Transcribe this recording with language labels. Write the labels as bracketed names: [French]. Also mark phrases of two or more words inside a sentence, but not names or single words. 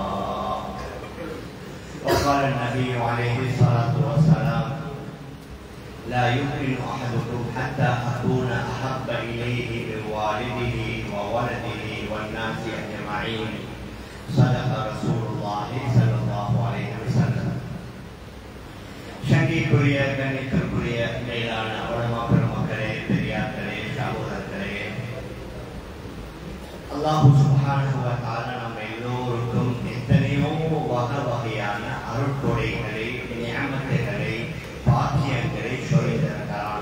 [Arabic] وقال النبي عليه الصلاة والسلام لا يؤمن أحدكم حتى أكون أحب إليه من والده وولده والناس أجمعين صدق رسول الله صلى الله عليه وسلم. [Tamil] சங்கிக்குரிய கண்ணிற்குரிய மேலான உலமா பெருமக்களே, பெரியார்களே, சகோதரர்களே, [Arabic] الله سبحانه وتعالى [Tamil] நம்ம எல்லோருக்கும் எத்தனையோ வகையான அருட்கொடைகளை, நியமத்துகளை, பாக்கியங்களை சொல்லியிருக்கிறார்.